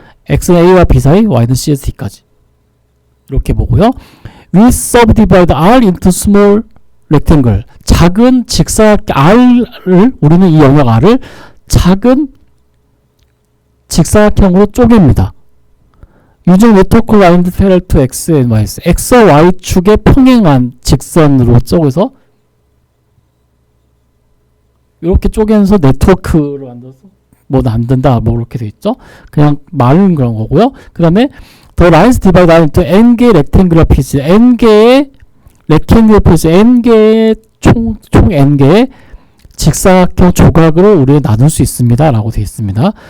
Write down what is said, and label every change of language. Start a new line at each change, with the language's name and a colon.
Korean: x는 a와 b 사이, y는 c에서 d까지. 이렇게 보고요.
English: we subdivide R into small rectangle.
Korean: 작은 직사각형 R을 우리는 이 영역 R을 작은 직사각형으로 쪼갭니다.
English: using 네트워크 라인 parallel to x and y.
Korean: x와 y축에 평행한 직선으로 쪼개서 이렇게 쪼개서 네트워크로 만들어서 뭐 안 된다 뭐 이렇게 돼 있죠. 그냥 말은 그런 거고요. 그 다음에
English: the lines divide into
Korean: n개의
English: rectangular piece,
Korean: n개의 rectangular piece, n개의 총 n개의 직사각형 조각으로 우리가 나눌 수 있습니다 라고 되어 있습니다.